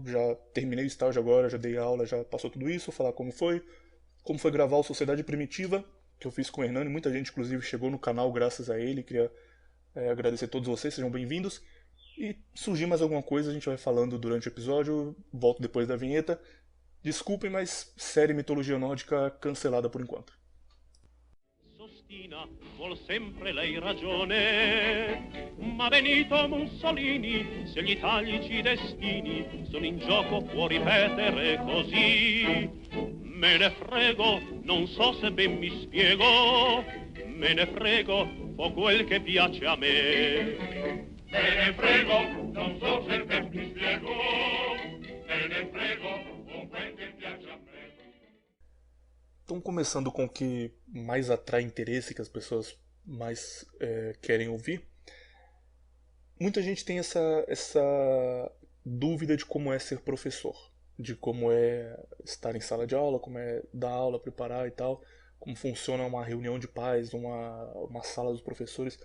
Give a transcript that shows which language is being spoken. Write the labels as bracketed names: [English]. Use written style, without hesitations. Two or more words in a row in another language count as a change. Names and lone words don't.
[Portuguese] Já terminei o estágio agora, já dei aula, já passou tudo isso. Falar como foi gravar o Sociedade Primitiva, que eu fiz com o Hernani. Muita gente, inclusive, chegou no canal graças a ele. Queria agradecer a todos vocês, sejam bem-vindos. E surgir mais alguma coisa, a gente vai falando durante o episódio. Volto depois da vinheta. Desculpem, mas série mitologia nórdica cancelada por enquanto. [Italian] Sostina, vuol sempre lei ragione, ma Benito Mussolini, se gli italici destini sono in gioco può ripetere così. Me ne frego, non so se ben mi spiego, me ne frego, fa quel che piace a me. Me ne frego, non so se ben mi spiego, me ne frego, fa quel che piace a me. [Portuguese] Então, começando com o que mais atrai interesse, que as pessoas mais querem ouvir, muita gente tem essa dúvida de como é ser professor, de como é estar em sala de aula, como é dar aula, preparar e tal, como funciona uma reunião de pais, uma sala dos professores.